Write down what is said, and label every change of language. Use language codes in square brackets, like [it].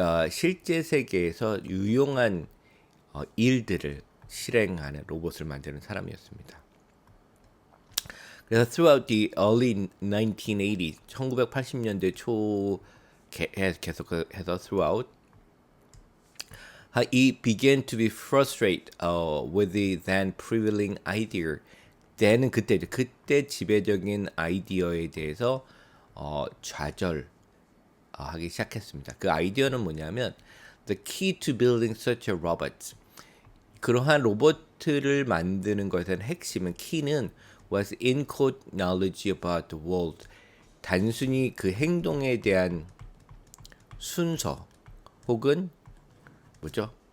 [ko] 실제 세계에서 유용한 일들을 실행하는 로봇을 만드는 사람이었습니다. [en] 그래서 throughout the early 1980s, [ko] 1980년대 초 계속해서 [en] throughout, he began to be frustrated with the then prevailing idea. [ko] 때는 그때 지배적인 아이디어에 대해서 좌절하기 시작했습니다. 그 아이디어는 뭐냐면 [en] the key to building such a robot. [ko] 그러한 로봇을 만드는 것의 핵심은 키는 [en] was in-code knowledge about the world. [ko] 단순히 그 행동에 대한 순서 혹은 뭐죠?